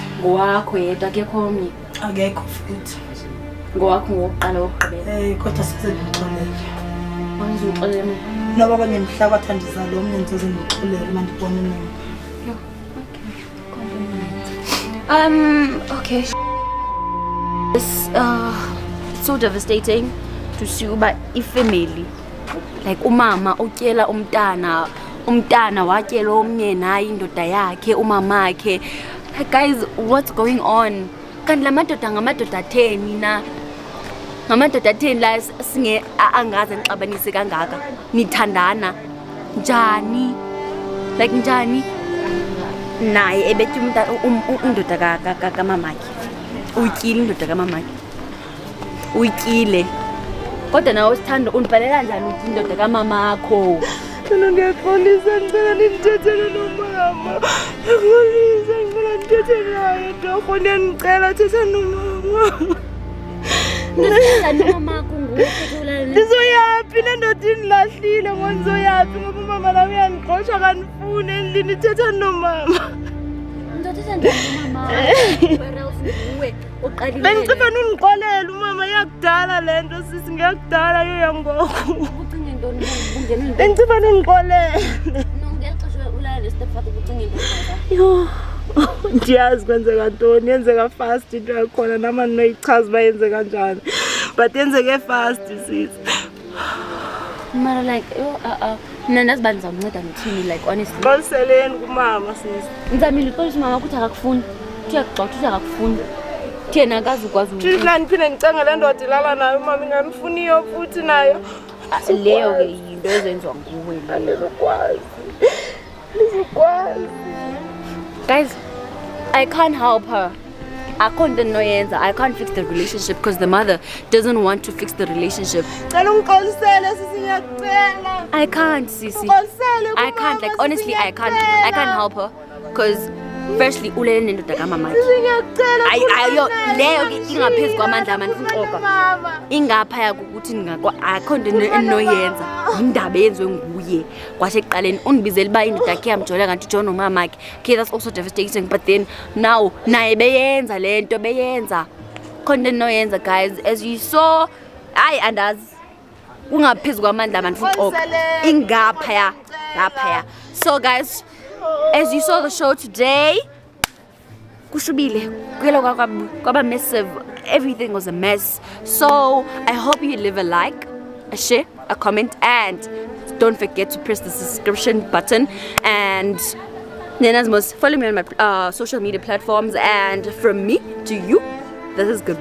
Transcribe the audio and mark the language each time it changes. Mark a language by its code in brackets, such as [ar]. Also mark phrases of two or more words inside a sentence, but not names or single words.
[xh] Ngowakho yedwa akekho omnye. Akekho futhi. Ngowakho ngokuqala wokugqibela. Kodwa sise ndimxolele. Angizumxolele mina. Noba kwenye mhla kwathandiza lo omnye ngizoze ndimxolele uma ndibona nini. Okay. [en] It's so devastating to see [xh] uba ifamily like umama utyela umntana watyela omnye naye indoda yakhe umamakhe. [en] Guys, what's going on? [xh] Kanti la madoda ngamadoda atheni na? Ngamadoda atheni la singe angaze nixabanise kangaka? Nithandana njani? Like njani? Naye ebethi indoda kamamakhe. Uyityile indoda kamamakhe. Uyityile. Kodwa nawe sithando undibhalela njani uthi indoda kamamakho? Mina ngiyaxolisa ngicela nindithethele nomama. Ngiyaxolisa ngicela ndithethe naye torho ndiyanicela thetha nomama. Ndithetha nomamakho ngoku Ndizoyaphi le ndoda indilahlile ngondizoyaphi ngoba umama la uyandixosha kanifuni endlini thetha nomama. ndithetha nomama. [en] Where else [xh] nguwe oqalile? Bengicipha nundixolela umama yakudala le nto sisi ngiyakudala yo yangoku. Ucinge ntoni ungena Bengicipha nundixolela. ngexesha ulala nestepfather ucinge ntoni? Yo. Ndiyazi kwenzeka ntoni yenzeka fast into yakhona nama ndinoyichaza uba yenzeka kanjani but yenzeke fast sis. Mara like mna ndazi uba ndizawunceda ndithini [en] like honestly. [xh] Xoliseleni kumama sis. Ndizamile uxolisa umama ukuthi akakufuni. Uthi uyakugxotha uthi akakufuni. Thina akazukwazi Thina ndiphinde ndicinge le ndoda ilala nayo umama inganifuniyo futhi nayo. leyo ke yinto ezenziwa nguwe leyo. Ndizokwazi. [en] Guys, I can't help her. I can't fix the relationship because the mother doesn't want to fix the relationship. [xh] Cela ungixolisele sisi ngiyacela. [en] I can't, Sisi. [xh] Ngixolisele [en] I can't, like honestly, I can't help her because firstly, [xh] ulele nendoda kamama. Ayo leyo ke ingaphezu kwamandla amanixoka. Ingaphaya ukuthi akho nto enoyenza. Indaba yenziwe nguye. Kwasekuqaleni undibizela uba indoda yakhe yamjola kanti uJohn umamakhe. [en] Okay, that's also devastating, but then now [xh] naye beyenza lento beyenza. Khona enoyenza [en] guys, as you saw, [xh] andazi ungaphezu kwamandla amanixoka. Ingaphaya. [en] So guys, as you saw the show today, [xh] kushubile kwaba massive. [en] Everything was a mess. So I hope you leave a like, a share, a comment, and don't forget to press the subscription button. And then as most, follow me on my social media platforms. And from me to you, this is good.